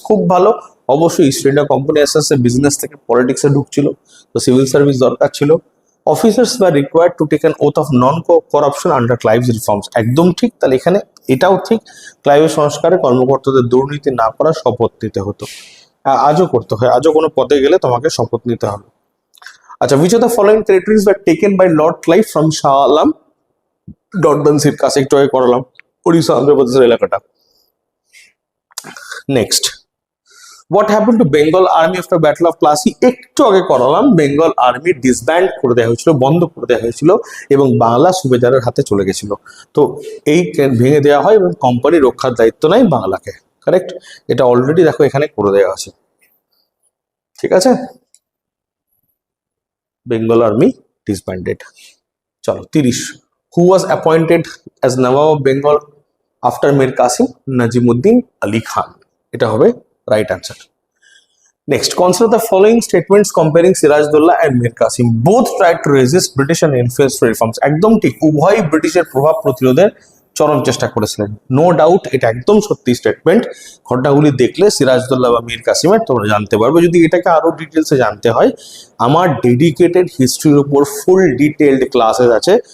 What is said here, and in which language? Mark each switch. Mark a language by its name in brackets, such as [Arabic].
[Bangla] খুব ভালো, অবশ্যই ইস্ট ইন্ডিয়া কোম্পানি আস্তে আস্তে বিজনেস থেকে পলিটিক্সে ঢুকছিল, তো সিভিল সার্ভিস দরকার ছিল। [English] officers were required to take an oath of non corruption under Clive's reforms, [Bangla] একদম ঠিক। তাহলে এখানে এটাও ঠিক, ক্লাইভের সংস্কারে কর্মকর্তাদের দুর্নীতি না করার শপথ নিতে হতো। আজও করতে হয়, আজও কোনো পদে গেলে তোমাকে শপথ নিতে হবে। [English] আচ্ছা, which of the following territories were taken by Lord Clive from Shah Alam? [Bangla] ডটবান্সির কাছে একটু আগে করালাম, ওড়িশা অন্ধ্রপ্রদেশের এলাকাটা। [English] Next, what happen to Bengal army after battle of Plassey? [Bangla] একটু আগে করালাম, বেঙ্গল আর্মি ডিসব্যান্ড করে দেওয়া হয়েছিল, বন্ধ করে দেওয়া হয়েছিল এবং বাংলা সুবেদারের হাতে চলে গেছিল। তো এই ভেঙে দেওয়া হয় এবং কোম্পানি রক্ষার দায়িত্ব নেয় বাংলাকে। কারেক্ট? এটা অলরেডি দেখো এখানে করে দেওয়া আছে, ঠিক আছে? [English] Bengal army disbanded. চলো 30, who was appointed as Nawab of Bengal after Mir Qasim? [Bangla] Nazimuddin Ali Khan, এটা হবে right answer. [English] Next, consider the following statements comparing Sirajudollah and Mir Qasim. Both tried to resist British and influence reforms. [Bangla] একদম ঠিক, উভয় ব্রিটিশের প্রভাব প্রতিরোধের চরম চেষ্টা করেছিলেন। নো ডাউট, এটা একদম সত্যি স্টেটমেন্ট। ঘটনাগুলি দেখলে সিরাজউদ্দৌলা বা মীর কাসিমের তোমরা জানতে পারবে। যদি এটাকে আরো ডিটেলসে জানতে হয়, আমার ডেডিকেটেড হিস্ট্রির উপর ফুল ডিটেলড ক্লাসেস আছে।